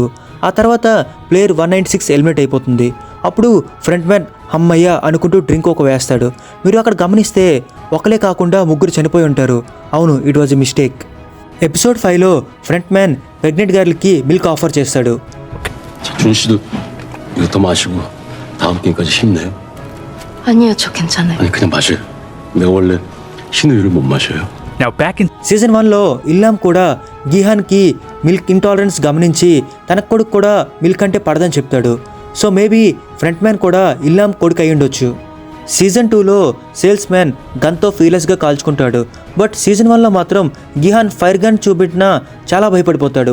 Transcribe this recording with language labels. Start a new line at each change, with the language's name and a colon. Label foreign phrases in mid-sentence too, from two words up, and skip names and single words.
Telugu: ఆ తర్వాత ప్లేయర్ 196 ఎలిమినేట్ అయిపోతుంది. అప్పుడు ఫ్రంట్ మ్యాన్ అమ్మయ్య అనుకుంటూ డ్రింక్ ఒక వేస్తాడు. మీరు అక్కడ గమనిస్తే ఒకలే కాకుండా 3 చనిపోయి ఉంటారు. అవును,
English: it was a mistake.
Telugu: ఎపిసోడ్ 5లో ఫ్రంట్ మ్యాన్
English: pregnant girlకి milk offer
Telugu: చేస్తాడు.
Korean: 준씨도 이거 더 마시고 다음 게임까지 힘내요. 아니요, 저 괜찮아요. 아니 그냥 마셔요. 내가 원래 신우유를 못 마셔요.
English: Now back in
Telugu: సీజన్ 1లో ఇల్లామ్ కూడా గిహాన్కి
English: milk intolerance
Telugu: గమనించి తన కొడుకు కూడా మిల్క్ అంటే పడదని చెప్తాడు.
English: so maybe
Telugu: ఫ్రంట్ మ్యాన్ కూడా ఇల్లామ్ కొడుకు అయి ఉండొచ్చు. సీజన్ 2లో సేల్స్ మ్యాన్ గన్తో ఫీలెస్గా కాల్చుకుంటాడు. బట్ సీజన్ 1లో మాత్రం గిహాన్
English: fire gun
Telugu: చూపెట్టినా చాలా భయపడిపోతాడు.